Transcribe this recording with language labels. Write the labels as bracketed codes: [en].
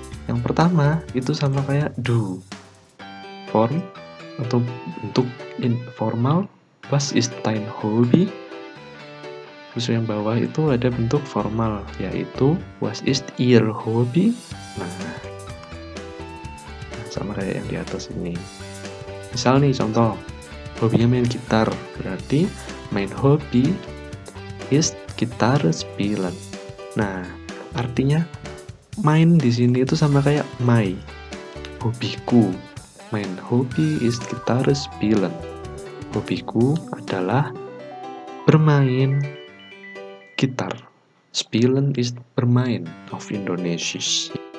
[id] Yang pertama, itu sama kayak do. Form, atau bentuk informal, [de] was ist dein Hobby? [id] Terus yang bawah itu ada bentuk formal, yaitu [de] was ist ihr Hobby? [id] Nah, sama kayak yang di atas ini. Misal nih contoh, hobinya main gitar, berarti [de] mein Hobby ist Gitarre spielen. [id] Nah, artinya main di sini itu sama kayak my, hobiku. [de] Mein Hobby ist Gitarre spielen. [id] Hobiku adalah bermain gitar. [de] Spielen ist bermain auf Indonesisch.